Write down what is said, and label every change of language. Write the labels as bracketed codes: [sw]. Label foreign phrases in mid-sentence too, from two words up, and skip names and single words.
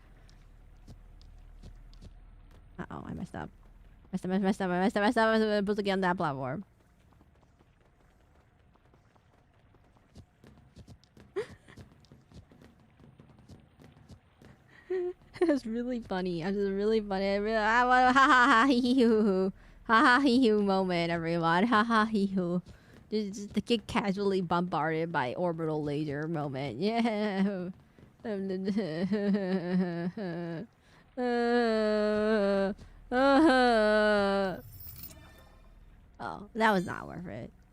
[en] Uh-oh, I messed up. I messed up. I was supposed to get on that platform. It was really funny. It was really funny. Ha ha hee hoo. Ha ha hee hoo moment, everyone. Ha ha hee hoo. Just to get casually bombarded by orbital laser moment. Yeah. Oh, that was not worth it.